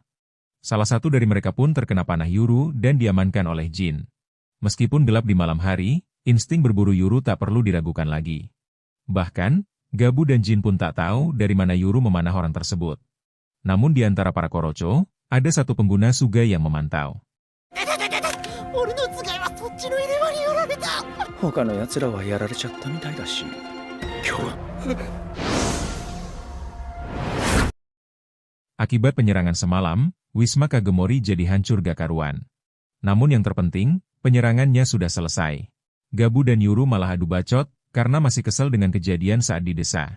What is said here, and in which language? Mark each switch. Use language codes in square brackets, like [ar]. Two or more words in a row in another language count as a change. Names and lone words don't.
[id] Salah satu dari mereka pun terkena panah Yuru dan diamankan oleh Jin. Meskipun gelap di malam hari, insting berburu Yuru tak perlu diragukan lagi. Bahkan, Gabu dan Jin pun tak tahu dari mana Yuru memanah orang tersebut. Namun di antara para Korocho, ada satu pengguna Sugai yang memantau. [ja] 他の奴らはやられちゃったみたいだし。 [id] Akibat penyerangan semalam, Wisma Kagemori jadi hancur gak karuan. Namun yang terpenting, penyerangannya sudah selesai. Gabu dan Yuru malah adu bacot, karena masih kesal dengan kejadian saat di desa.